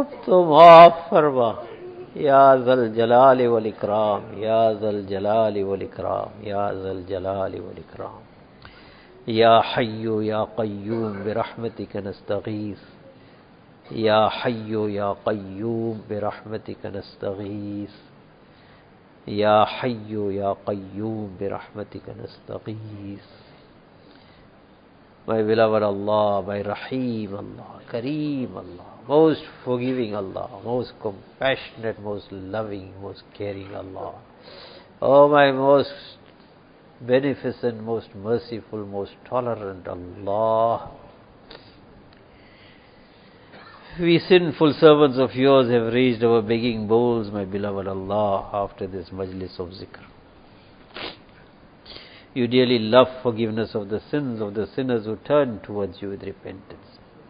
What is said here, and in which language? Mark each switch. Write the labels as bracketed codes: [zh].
[ur] اب تو معاف فرما [ar] یا ذل جلال والاکرام یا ذل جلال والاکرام یا ذل جلال والاکرام یا حی یا قیوم برحمتک نستغیث یا حی یا قیوم برحمتک نستغیث یا حی یا قیوم برحمتک نستغیث. [en] My beloved Allah my Rahim Allah Karim Allah most forgiving Allah most compassionate most loving most caring Allah o my most beneficent most merciful most tolerant Allah. We sinful servants of yours have raised our begging bowls, my beloved Allah, after this majlis of zikr. You dearly love forgiveness of the sins of the sinners who turn towards you with repentance.